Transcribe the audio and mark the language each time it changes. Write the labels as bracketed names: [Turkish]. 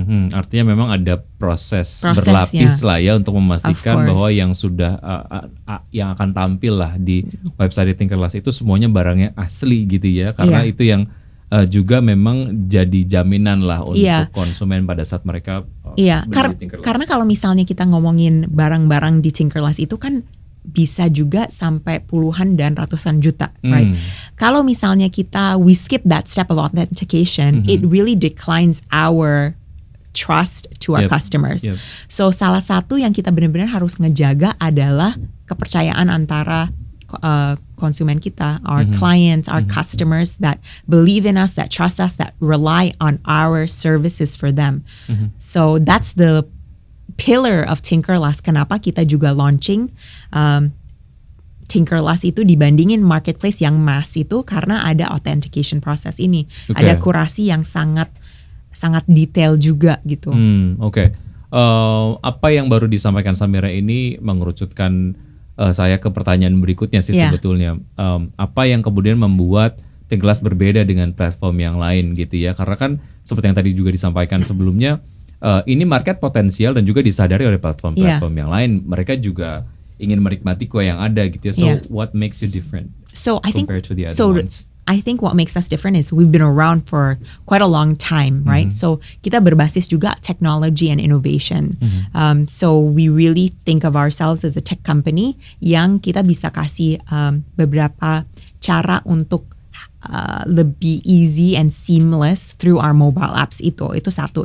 [Indonesian] Artinya memang ada proses berlapis lah ya untuk memastikan bahwa yang sudah yang akan tampil lah di website Tinkerlust itu semuanya barangnya asli gitu ya, karena itu yang juga memang jadi jaminan lah untuk konsumen pada saat mereka beli di Tinkerlust. Karena kalau misalnya kita ngomongin barang-barang di Tinkerlust itu kan bisa juga sampai puluhan dan ratusan juta, right? Kalau misalnya [English] we skip that step of authentication, it really declines our trust to our customers. So [Indonesian] salah satu yang kita benar-benar harus ngejaga adalah kepercayaan antara konsumen kita, [English] our clients, our customers that believe in us, that trust us, that rely on our services for them. So that's the pillar of Tinkerlust. [Indonesian] Kenapa kita juga [English] launching [Indonesian] Tinkerlust itu dibandingin marketplace yang mass itu karena ada authentication process ini, Oke. ada kurasi yang sangat detail juga gitu. Oke. Apa yang baru disampaikan Samira ini mengerucutkan saya ke pertanyaan berikutnya sih Yeah. sebetulnya. Apa yang kemudian membuat Tinkerlust berbeda dengan platform yang lain gitu ya? Karena kan seperti yang tadi juga disampaikan sebelumnya, ini market potensial dan juga disadari oleh platform-platform yang lain. Mereka juga ingin menikmati kue yang ada gitu ya. So Yeah. [English] what makes you different So I think compared to the other ones? I think what makes us different is we've been around for quite a long time, right? [Indonesian] So kita berbasis juga [English] technology and innovation. So we really think of ourselves as a tech company [Indonesian] yang kita bisa kasih beberapa cara untuk lebih [English] easy and seamless through our mobile apps [Indonesian] itu satu.